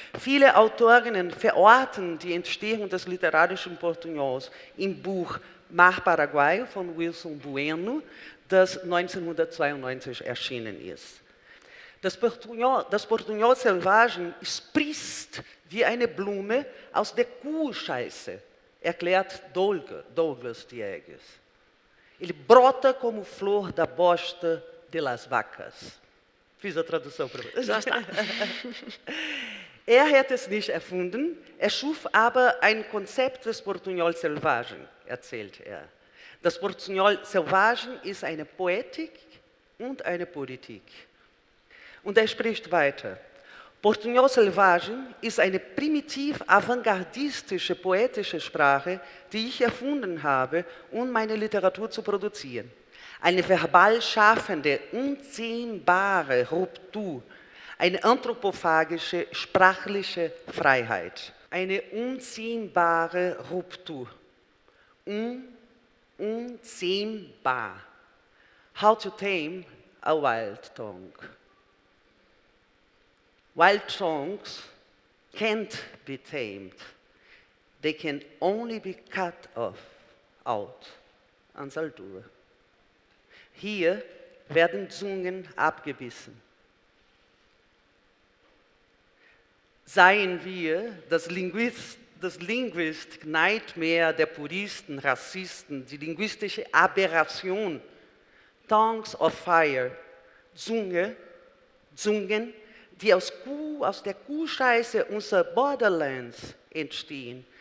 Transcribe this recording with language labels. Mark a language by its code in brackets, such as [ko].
[de] Viele Autorinnen verorten die Entstehung des literarischen Portunhols im Buch Mar Paraguaio von Wilson Bueno, das 1992 erschienen ist. Das Portunhol Selvagen sprießt wie eine Blume aus der Kuhscheiße, erklärt Douglas Diegues. [pt] Ele brota como flor da bosta de las vacas. Fiz a tradução para você. Já está. [de] Er hätte es nicht erfunden, er schuf aber ein Konzept des Portunhol Selvagen, erzählt er. Das Portunhol Selvagen ist eine Poetik und eine Politik. Und er spricht weiter. Portunhol Selvagen ist eine primitiv avantgardistische poetische Sprache, die ich erfunden habe, um meine Literatur zu produzieren. Eine verbal schaffende, unzähmbare Ruptur, eine anthropophagische sprachliche Freiheit. Eine unzähmbare Ruptur. Unzähmbar. [en] How to tame a wild tongue. Wild tongues can't be tamed. They can only be cut off, out, ans Altura. [de] Hier werden Zungen abgebissen. Seien wir das [en] Linguistic Nightmare [de] der Puristen, Rassisten, die linguistische Aberration, [en] Tongues of Fire, [de] Zungen, die aus der Kuhscheiße unserer Borderlands entstehen.